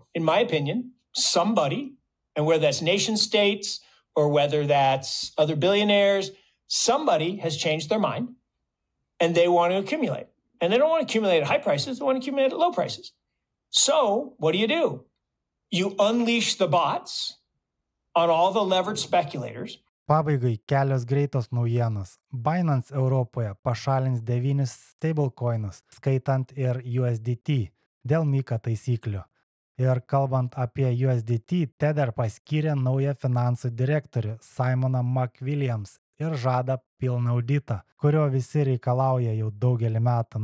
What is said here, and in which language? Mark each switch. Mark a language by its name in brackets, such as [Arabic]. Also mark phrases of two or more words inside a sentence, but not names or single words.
[English] In my opinion, somebody, and whether that's nation states or whether that's other billionaires, somebody has changed their mind and they want to accumulate. And they don't want to accumulate at high prices, they want to accumulate at low prices. So what do? You unleash the bots on all the leveraged speculators. [Lithuanian] Pabaigai kelios greitos naujienos. Binance Europoje pašalins 9 stablecoinus, skaitant ir USDT, dėl MiCA taisyklių. Ir kalbant apie USDT, Tether paskyrė naują finansų direktorių Simoną McWilliams ir žada pilną auditą, kurio visi reikalauja jau daugelį metų.